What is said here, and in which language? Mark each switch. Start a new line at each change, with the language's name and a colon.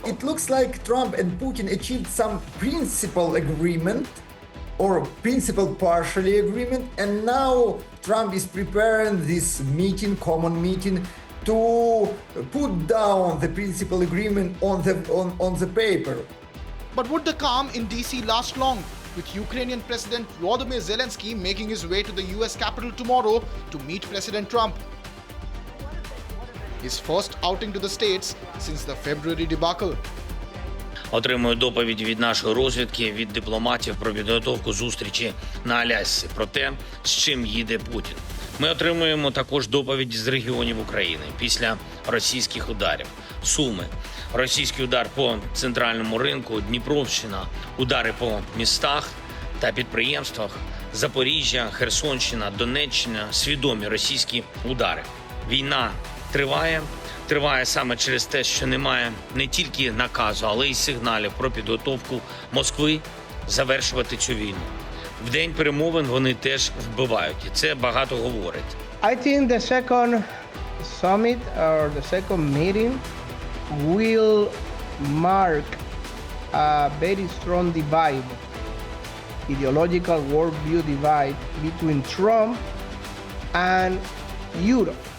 English: It looks like Trump and Putin achieved some principal agreement or principal partially agreement, and now Trump is preparing this meeting, common meeting, to put down the principal agreement on the paper. But would the calm in DC last long, with Ukrainian President Volodymyr Zelensky making his way to the US capital tomorrow to meet President Trump? His first outing to the States since the February debacle.
Ukrainian: Отримую доповідь від нашої розвідки, від дипломатів про підготовку зустрічі на Алясці, про те, з чим їде Путін. Ми отримуємо також доповідь з регіонів України після російських ударів. Суми, російський удар по центральному ринку, Дніпровщина, удари по містах та підприємствах, Запоріжжя, Херсонщина, Донеччина, свідомі російські удари. Війна триває саме через те, що немає не тільки наказу, але й сигналів про підготовку Москви завершувати цю війну. В день перемовин вони теж вбивають, і це багато говорить.
English: I think the second summit or the second meeting will mark a very strong divide, ideological worldview divide between Trump and Europe.